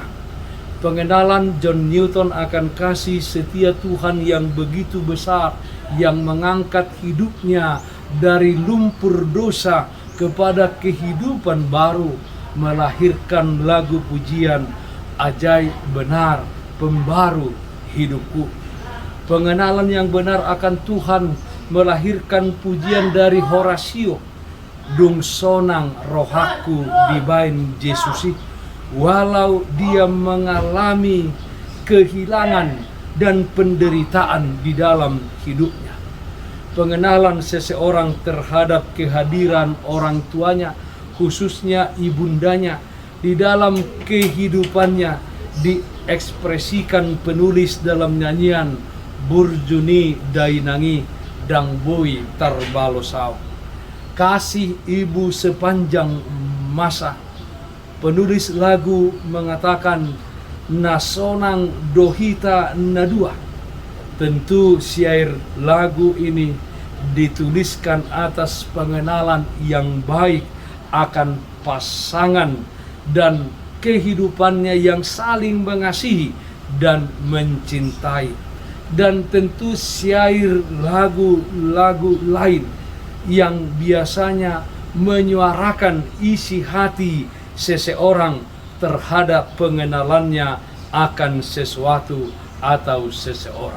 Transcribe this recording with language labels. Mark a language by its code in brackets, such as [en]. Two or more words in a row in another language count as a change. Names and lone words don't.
[id] Pengenalan John Newton akan kasih setia Tuhan yang begitu besar, yang mengangkat hidupnya dari lumpur dosa kepada kehidupan baru, melahirkan lagu pujian, ajaib benar, pembaru hidupku. Pengenalan yang benar akan Tuhan melahirkan pujian dari Horatio, dung sonang rohaku dibain Yesusi, walau dia mengalami kehilangan dan penderitaan di dalam hidupnya. Pengenalan seseorang terhadap kehadiran orang tuanya, khususnya ibundanya, di dalam kehidupannya diekspresikan penulis dalam nyanyian Burjuni Dainangi Dang Boi Tarbalosau. Kasih ibu sepanjang masa. Penulis lagu mengatakan [bbc] nasonang dohita nadua. [id] Tentu syair lagu ini dituliskan atas pengenalan yang baik akan pasangan dan kehidupannya yang saling mengasihi dan mencintai. Dan tentu syair lagu-lagu lain yang biasanya menyuarakan isi hati seseorang terhadap pengenalannya akan sesuatu atau seseorang.